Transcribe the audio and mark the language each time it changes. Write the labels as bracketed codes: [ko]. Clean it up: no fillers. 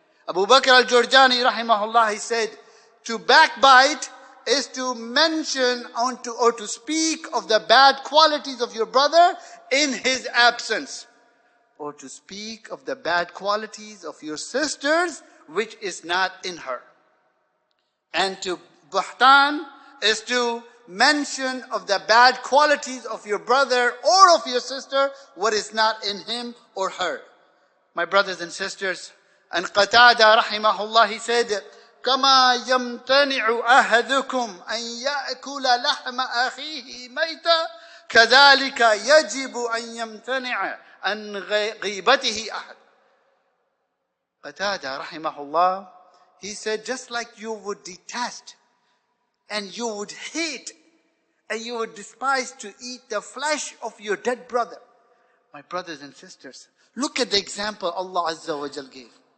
[en] Abu Bakr al-Jurjani, rahimahullah, he said, to backbite is to mention or to speak of the bad qualities of your brother in his absence, or to speak of the bad qualities of your sisters which is not in her. And to buhtan is to mention of the bad qualities of your brother or of your sister what is not in him or her. My brothers and sisters, and Qatada rahimahullah, he said, [ar] كما يمتنع أحدكم أن يأكل لحم أخيه ميتا كذلك يجب أن يمتنع عن غيبته أحد. [en] Qatada rahimahullah, he said, just like you would detest and you would hate and you would despise to eat the flesh of your dead brother. My brothers and sisters, look at the example Allah Azza wa Jal gave.